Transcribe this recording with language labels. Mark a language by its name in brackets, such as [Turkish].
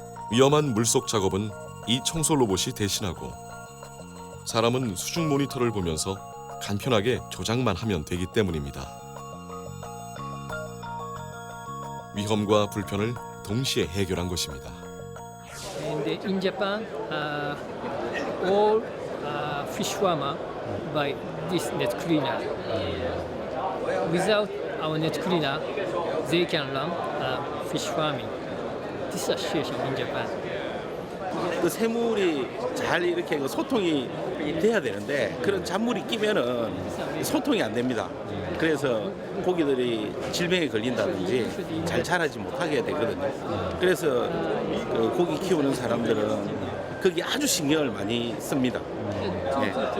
[Korean] 위험한 물속 작업은 이 청소 로봇이 대신하고 사람은 수중 모니터를 보면서 간편하게 조작만 하면 되기 때문입니다. 위험과 불편을 동시에 해결한 것입니다. [English] And in Japan, all fish farmer buy this net cleaner. Without our net cleaner, they can run fish farming. This is a situation in Japan. [Korean] 그 새물이 잘 이렇게 그 소통이 돼야 되는데 그런 잔물이 끼면은 소통이 안 됩니다. 그래서 고기들이 질병에 걸린다든지 잘 자라지 못하게 되거든요. 그래서 그 고기 키우는 사람들은 거기 아주 신경을 많이 씁니다. 네.